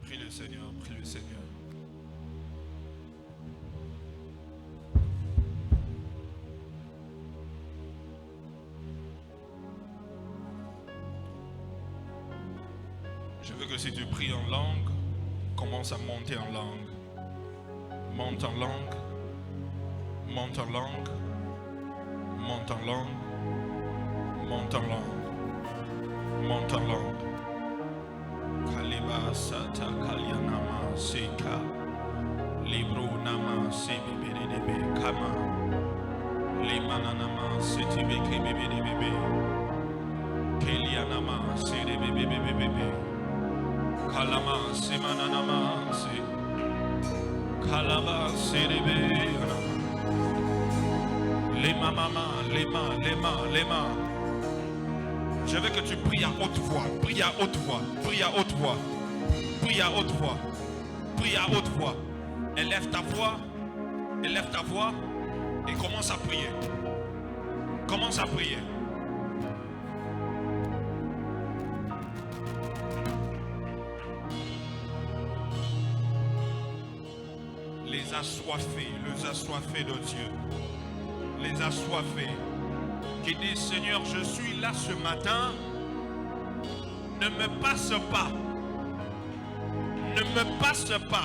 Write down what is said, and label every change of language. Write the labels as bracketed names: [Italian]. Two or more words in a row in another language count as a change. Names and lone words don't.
[French] Seigneur, prie le Seigneur. Je veux que si tu pries en langue, commence à monter en langue. Monte en langue. Monte en langue. Monte en langue. Monte en langue. Monte en langue. Kaliba sata kalyanama seka. Libro nama sebebedebe kama. Limananama setibeke bebedebe. Kelianama sebebebebe. Kalama semananama se. Kalaba serebe. Lema mama, lema. Je veux que tu pries à haute voix, prie à haute voix, prie à haute voix, prie à haute voix, prie à haute voix. Élève ta voix et commence à prier. Commence à prier. Les assoiffés de Dieu, les assoiffés, qui disent Seigneur, je suis là ce matin, ne me passe pas, ne me passe pas.